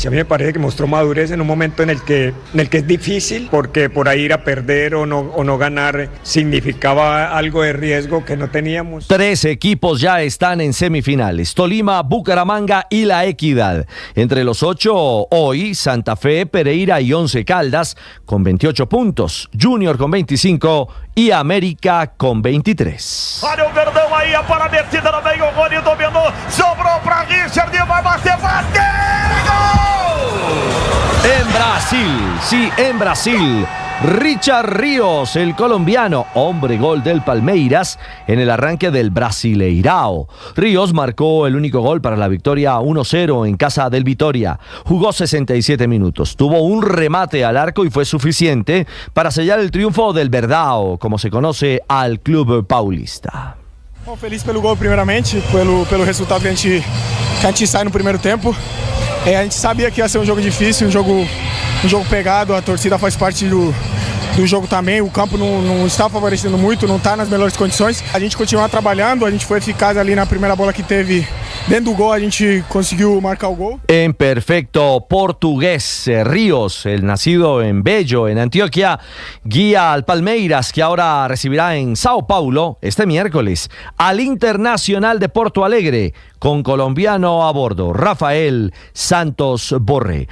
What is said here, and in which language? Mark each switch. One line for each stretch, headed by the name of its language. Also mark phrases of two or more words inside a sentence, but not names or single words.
Spanish: A mí me parece que mostró madurez en un momento en el que es difícil, porque por ahí ir a perder o no ganar significaba algo de riesgo que no teníamos. 3 equipos ya están en semifinales: Tolima, Bucaramanga y La Equidad. Entre los 8 hoy, Santa Fe, Pereira y Once Caldas con 28 puntos, Junior con 25 y América con 23.
Portuguese: Olha o Verdão aí, a para a metida no meio, o Rony dominou, sobrou para Richard, vai bater,
Spanish: En Brasil, sí, en Brasil, Richard Ríos, el colombiano, hombre gol del Palmeiras en el arranque del Brasileirao. Ríos marcó el único gol para la victoria 1-0 en casa del Vitória. Jugó 67 minutos, tuvo un remate al arco y fue suficiente para sellar el triunfo del Verdão, como se conoce al club paulista.
Portuguese: Bom, feliz pelo gol primeiramente, pelo resultado que a gente sai no primeiro tempo. A gente sabia que ia ser um jogo difícil, um jogo pegado, a torcida faz parte do jogo também, o campo não está favorecendo muito, não está nas melhores condições. A gente continua trabalhando, a gente foi eficaz ali na primeira bola que teve dentro do gol, a gente conseguiu marcar o gol.
Spanish: En perfecto portugués, Ríos, el nacido en Bello, en Antioquia, guía al Palmeiras, que ahora recibirá en Sao Paulo este miércoles al Internacional de Porto Alegre, con colombiano a bordo, Rafael Santos Borré.